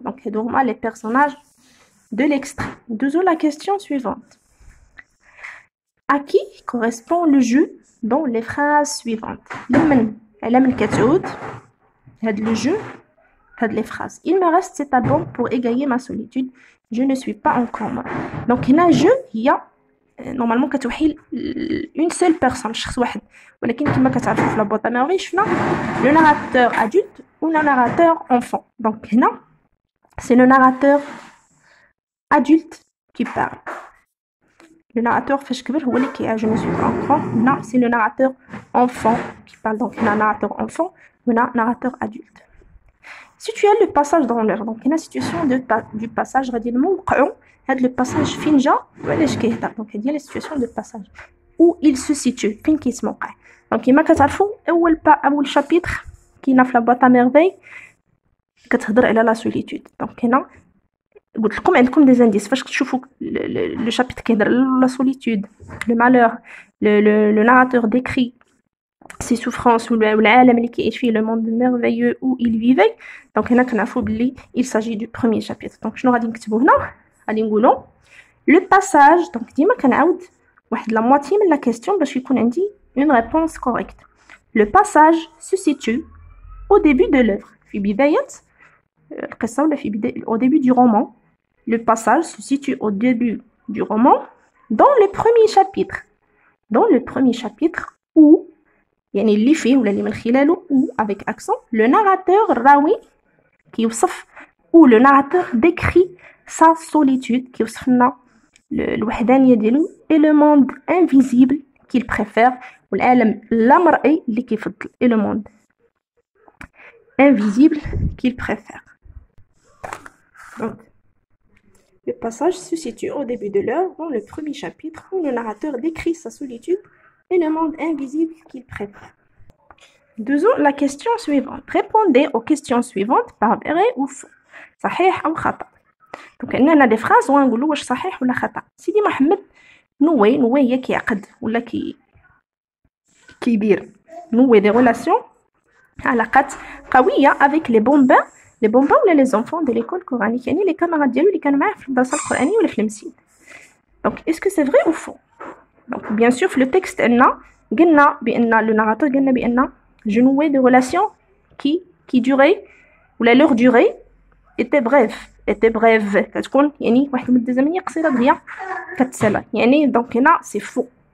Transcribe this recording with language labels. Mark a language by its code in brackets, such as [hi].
[fr] donc c'est donc les personnages de l'extrait. Deuxième la question suivante. à qui correspond le jeu dans les phrases suivantes؟ [ar] لمن كتعود هاد [fr] le jeu هاد les phrases. il me reste cet album pour égayer ma solitude. je ne suis pas encore mort. donc هنا jeu هي نورمالمون كتوحي une seule personne، [ar] شخص واحد. ولكن كما كتعرفوا في [fr] لا boîte à merveille شفنا le narrateur adulte ou le narrateur enfant. donc هنا c'est le narrateur adulte qui parle. le narrateur [ar] فاش كبر هو اللي كيعاود [fr] je ne suis pas encore. هنا c'est le narrateur enfant qui parle. donc هنا narrateur enfant وهنا narrateur adulte. situer le passage dans l'œuvre. [ar] donc هنا [fr] situation du passage [ar] غادي نوقعوا هاد لو باساج فين جا وعلاش كيهضر. [fr] دونك هادي هي سيتوياسيون دو باساج où il se situe [ar] فين كيتموقع. دونك كيما كتعرفوا اول شابيتر كاينه في لا boîte à merveille كتهضر على لا solitude. دونك هنا قلت لكم عندكم [fr] des indices فاش تشوفوا le chapitre كيهضر la solitude le malheur le narrateur décrit ses souffrances [ar] والعالم اللي كيعيش فيه [fr] le monde merveilleux où il vivait. donc [ar] هنا كنعرفوا بلي [fr] il s'agit du premier chapitre. [ar] donc شنو غادي نكتبوا هنا؟ غادي نقولوا [fr] le passage. donc [ar] ديما كنعاود واحد [fr] la moitié من la question [ar] باش يكون عندي [fr] une réponse correcte. le passage se situe au début de l'œuvre [ar] في بداية القصة ولا في بداية [fr] au début du roman. le passage se situe au début du roman dans le premier chapitre. dans le premier chapitre où يعني اللي فيه ولا اللي من خلاله ou avec accent le narrateur الراوي كيوصف ou le narrateur décrit sa solitude [ar] كيوصف لنا الوحدانية ديالو [fr] et le monde invisible qu'il préfère [ar] والعالم لا مرئي اللي كيفضل [fr] et le monde invisible qu'il préfère. donc le passage se situe au début de l'œuvre dans le premier chapitre où le narrateur décrit sa solitude et le monde invisible qu'il préfère. Deuxièmement, la question suivante. Répondez aux questions suivantes par vrai ou faux. [ar] صحيح أو خطأ. donc عندنا des phrases وغنقولوا واش صحيح ولا خطأ. سيدي محمد نوي هي كيعقد ولا كيدير نوي des relations علاقات قوية avec les bambins ولا [fr] les enfants de l'école coranique [ar] يعني les camarades ديالو اللي كانوا معاه في الدراسة القرآنية ولا في المسجد. [fr] donc est-ce que c'est vrai ou faux? [ar] donc bien sûr في le texte قلنا بأن le narrateur قلنا بأن [fr] je nouais des relations qui duraient ولا leur durée était brève [ar] كتكون يعني واحد المدة زمنية قصيرة دغيا كتسالى يعني donc هنا c'est faux.